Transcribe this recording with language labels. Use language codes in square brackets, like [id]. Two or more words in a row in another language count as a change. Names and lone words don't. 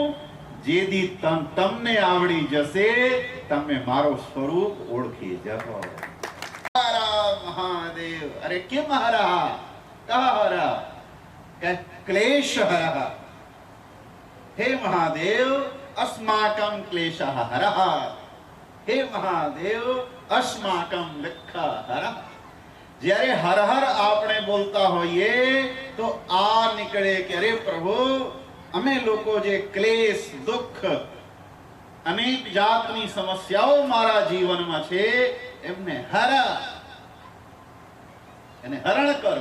[gu] જેથી તમને આવડી જશે, તમે મારો સ્વરૂપ ઓળખી જશો. મહાદેવ. અરે કેમ હરા? કહા હરા? ક્લેશ હરા. હે મહાદેવ, [sa] अस्माकं क्लेशः हरः. हे महादेव, अस्माकं दुःखः हरः. [gu] જ્યારે હર હર આપણે બોલતા હોઈએ તો આ નીકળે કે અરે પ્રભુ, અમે લોકો જે ક્લેશ, દુઃખ, અનેક જાતની સમસ્યાઓ મારા જીવનમાં છે એમને હરણ કરો.